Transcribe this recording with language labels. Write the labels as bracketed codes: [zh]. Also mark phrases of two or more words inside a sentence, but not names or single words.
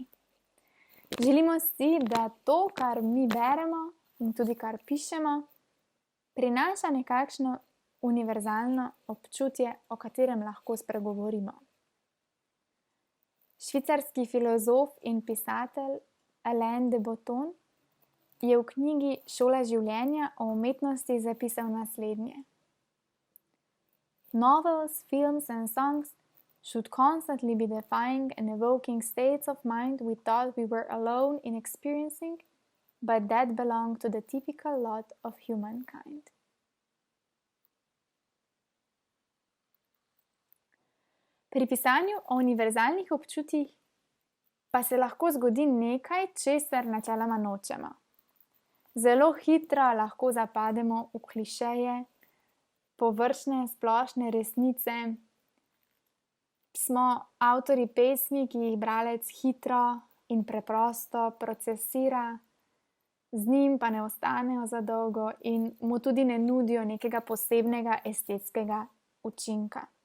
[sl] Želimo si, da to, kar mi beremo in tudi kar pišemo, prinaša nekakšno univerzalno občutje, o katerem lahko spregovorimo. Švicarski filozof in pisatelj Alain de Botton je v knjigi Šola življenja o umetnosti zapisal naslednje. [en] Novels, films and songs should constantly be defying and evoking states of mind we thought we were alone in experiencing, but that belong to the typical lot of humankind. [sl] Pri pisanju o univerzalnih občutjih pa se lahko zgodi nekaj, česar načeloma nočemo. Zelo hitro lahko zapademo v klišeje, površne, splošne resnice, smo avtorji pesmi, ki jih bralec hitro in preprosto procesira, z njim pa ne ostanejo za dolgo in mu tudi ne nudijo nekega posebnega estetskega učinka.